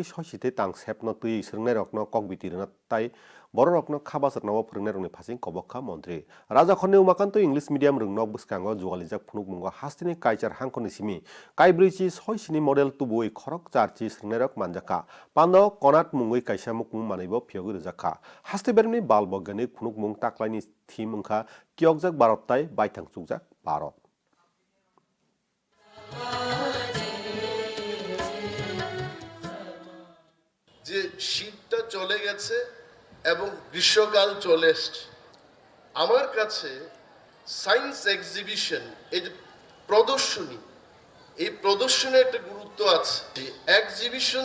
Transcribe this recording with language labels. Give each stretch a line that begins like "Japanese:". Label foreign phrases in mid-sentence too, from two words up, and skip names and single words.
Kok Borok: सयसिते तां सेपनो तुइ स्रंनाय रकनो ककबितिरना ताइ बर रकनो खाबासरनाव फोरोंनाय रंनि फासिं कबक्का मन्त्री राजा खन्ने उमाकान्त
English: English medium
Kok Borok: रोंनक बुसकांगो जुगालिजाक फुनुक मुंगो हास्तिनि काइचार हांखनि सिमि काइब्रिचि सयसिनि मडेल तुबुइ खरक चारचि स्रंनाय रक मानजाका पानो कनाट मुंगै काइसा मुकुं मानैबो फियगै रजाखा हास्ते बेरमनि बाल बैज्ञानिक फुनुक मुं ताक्लाइनि थीम ओंखा कियकजाक भारतताय बायथां चुकजाक भारत
Bangla: যে শীতটা চলে গেছে এবং গ্রীষ্মকাল চলে এসছে আমার কাছে সায়েন্স এক্সিবিশন এই যে প্রদর্শনী এই প্রদর্শনের একটা গুরুত্ব আছে এক্সিবিশন